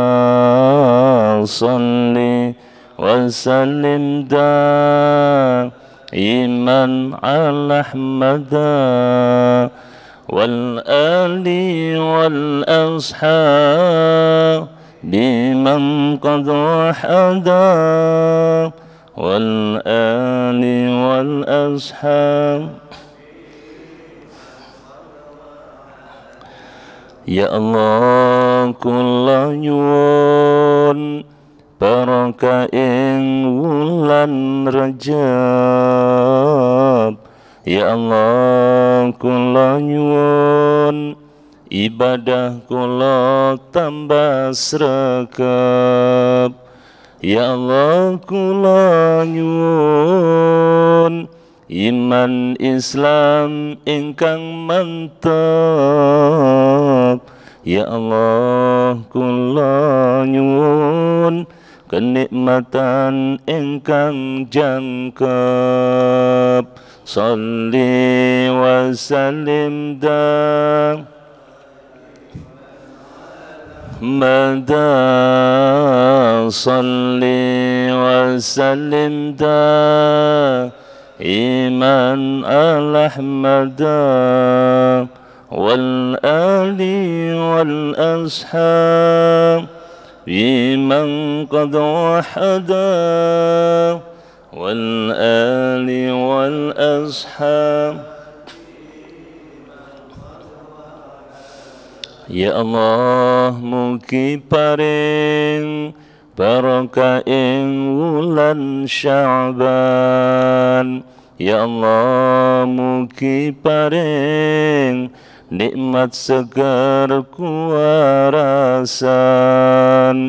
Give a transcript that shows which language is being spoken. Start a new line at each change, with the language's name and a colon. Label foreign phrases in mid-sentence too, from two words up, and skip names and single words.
Arabic: صل وسلم دائما على أحمدا والآل والأصحاب من قد وحدا والآل والأصحاب. يا الله,
Javanese: kula nyuwun barokah ing wulan Rajab.
Arabic: يا الله,
Javanese: kula nyuwun ibadah kula tambah sregep.
Arabic: يا الله,
Javanese: kula nyuwun iman Islam ingkang mantap.
Arabic: يا الله,
Javanese: kula nyuwun kenikmatan ingkang jangkep.
Arabic: صل وسلم مدى. صل وسلم إيمان على أحمدا والآل والأصحاب من قد وحدا والآل والأصحاب. يا الله,
Javanese: mugi paring barokah ing wulan Sya'ban.
Arabic: يا الله,
Javanese: mugi paring nikmat segar kuwarasan.